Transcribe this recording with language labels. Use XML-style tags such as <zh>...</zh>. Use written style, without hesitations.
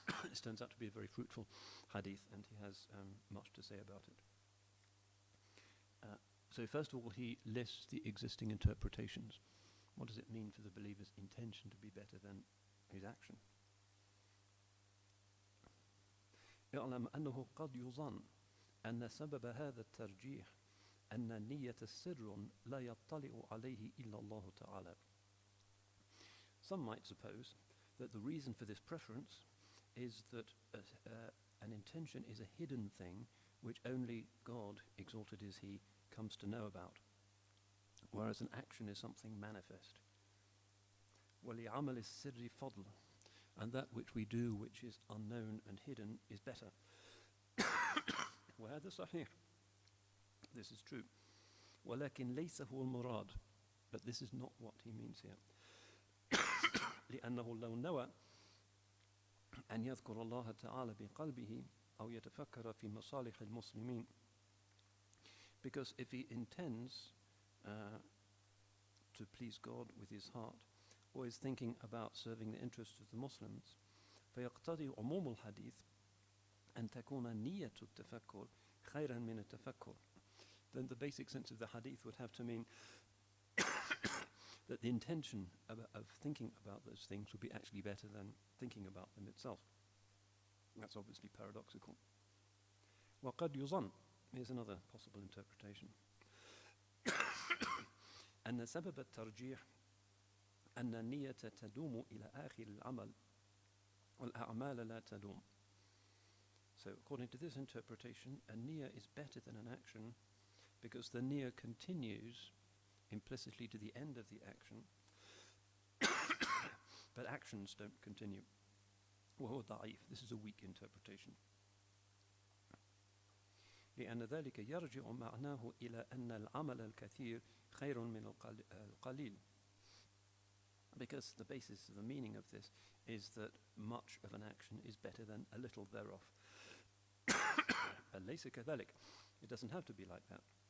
<en>This turns out to be a very fruitful hadith, and he has much to say about it. So first of all, he lists the existing interpretations. What does it mean for the believer's intention to be better than his action?</en> <ar>اعلم أنه قد يظن أن سبب هذا الترجيح أن النية سر لا يطلع عليه إلا الله تعالى.</ar> <en>Some might suppose that the reason for this preference is that an intention is a hidden thing which only God, exalted is He, comes to know about, whereas an action is something manifest.</en> <ar>وَلِعَمَلِ السِّرِّ فَضْلٌ,</ar> <en>and that which we do which is unknown and hidden is better.</en> <ar>وَهَذَا صحيح,</ar> <en>this is true.</en> <ar>وَلَكِنْ لَيْسَ هُوَ الْمُرَادِ,</ar> <en>but this is not what he means here.</en> <ar>لأنه لو نوى أن يذكر الله تعالى بقلبه أو يتفكر في مصالح المسلمين,</ar> <en>because if he intends to please God with his heart, or is thinking about serving the interests of the Muslims,</en> <ar>فيقتضي عموم الحديث أن تكون نية التفكر خيرا من التفكر.</ar> <en>Then the basic sense of the hadith would have to mean that the intention of thinking about those things would be actually better than thinking about them itself. That's obviously paradoxical.</en> <ar>وقد يظن,</ar> <en>here's another possible interpretation,</en> <ar>أن سبب الترجيح أن النية تدوم إلى آخر العمل والأعمال لا تدوم.</ar> <en>So according to this interpretation, a niyyah is better than an action because the niyyah continues implicitly to the end of the action, but actions don't continue.</en> <ar>وهو ضعيف.</ar> <en>This is a weak interpretation.</en> <ar>لأن ذلك يرجع معناه إلى أن العمل الكثير خير من القليل.</ar> <en>Because the basis of the meaning of this is that much of an action is better than a little thereof.</en> <ar>ليس كذلك.</ar> <en>It doesn't have to be like that.</en>